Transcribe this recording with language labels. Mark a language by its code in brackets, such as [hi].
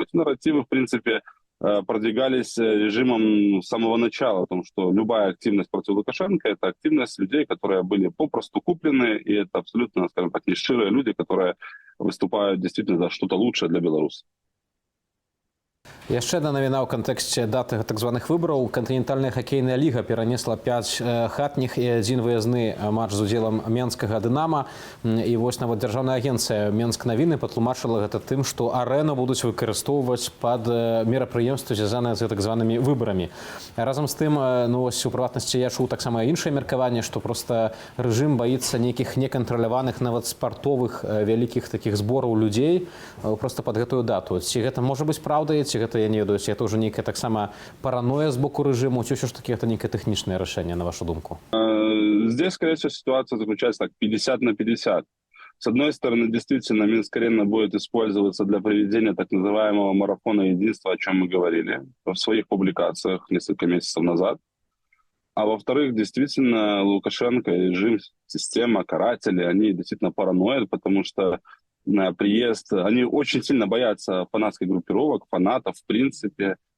[ru] Эти нарративы, в принципе, продвигались режимом с самого начала, о том, что любая активность против Лукашенко – это активность людей, которые были попросту куплены, и это абсолютно, скажем так, нещирые люди, которые выступают действительно за что-то лучшее для Беларуси. [be] Яшчэ одна навіна ў кантэксце даты так званых выбараў. Кантынентальная хакейная ліга перанесла 5 хатніх і 1 выязны матч з удзелам менскага «Дынама». І вось нават дзяржаўная агенцыя «Менск навіны» патлумачыла гэта тым, што арэну будуць выкарыстоўваць пад мерапрыемствы, звязаныя з так званымі выбарамі. Разам з тым, у прыватнасці я чуў таксама іншае меркаванне, што проста рэжым баіцца нейкіх некантраляваных нават спартовых вялікіх такіх збораў людзей проста пад гэтую дату. Ці гэта можа быць праўдай, ці гэта, я не ведаю, [ru] это уже некая [be] таксама паранойя з боку режиму, ці ўсё ж таки [ru] это некое [be] тэхнічнае рашэнне, на вашу думку? [ru] Здесь, скорее всего, ситуация заключается так 50 на 50. С одной стороны, действительно, Минск-арена будет использоваться для проведения так называемого марафона единства, о чем мы говорили в своих публикациях несколько месяцев назад. А во-вторых, действительно, Лукашенко, режим, система, каратели, они действительно параноят, потому что приезд, они очень сильно боятся фанатских группировок, фанатов, в принципе.